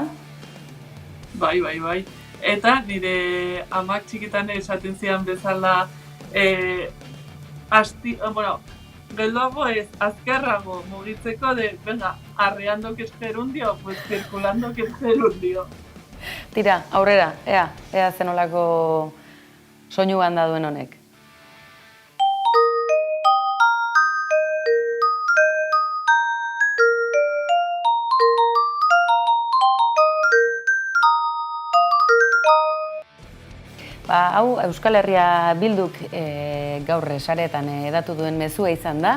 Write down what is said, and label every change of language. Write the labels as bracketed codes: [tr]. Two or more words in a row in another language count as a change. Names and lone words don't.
[eu] Bai. Eta nire amak txikitan esaten zidan bezala geldoago ez, azkarrago mugitzeko [es] venga, arreando que es gerundio, pues circulando que es gerundio. [eu] Tira, aurrera, ea zenolako soinu banda duen honek. Hau Euskal Herria Bilduk gaur sareetan hedatu duen mezua izan da.